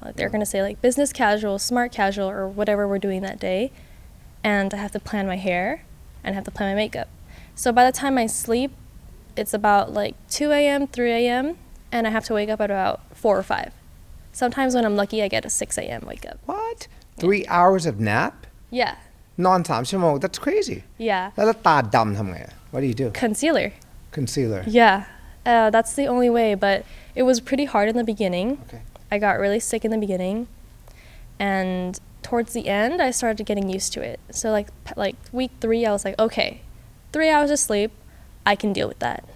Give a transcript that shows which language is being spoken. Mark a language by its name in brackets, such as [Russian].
[English] Like they're going to say like business casual, smart casual, or whatever we're doing that day. And I have to plan my hair and I have to plan my makeup. So by the time I sleep, it's about like 2 a.m., 3 a.m., and I have to wake up at about 4 or 5. Sometimes when I'm lucky, I get a 6 a.m. wake up. What? 3 hours of nap? Yeah. [Thai] นอน3 ชั่วโมง [English] That's crazy. Yeah. [Thai] แล้วตาดำทำไง [English] What do you do? Concealer. Concealer. Yeah. That's the only way, but it was pretty hard in the beginning. Okay. I got really sick in the beginning. And towards the end, I started getting used to it. So like week 3, I was like, okay, 3 hours of sleep, I can deal with that.